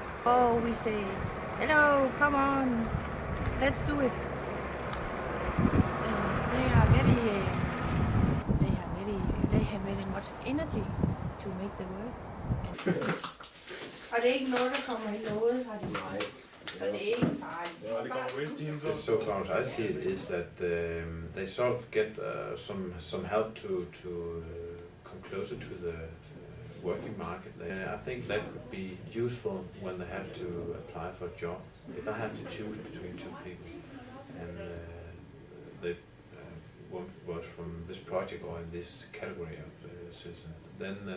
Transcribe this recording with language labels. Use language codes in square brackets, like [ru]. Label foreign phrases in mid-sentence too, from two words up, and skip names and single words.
[en] before we say, hello, come on, let's do it. They have very much energy to make the work. [da] Og det er ikke noget, der kommer i noget, har de. Nej. Så det er ikke farligt. [en] So far as I see it is that they sort of get some help to come closer to the working market. I think that could be useful when they have to apply for a job. If I have to choose between two people and they one was from this project or in this category of citizen, then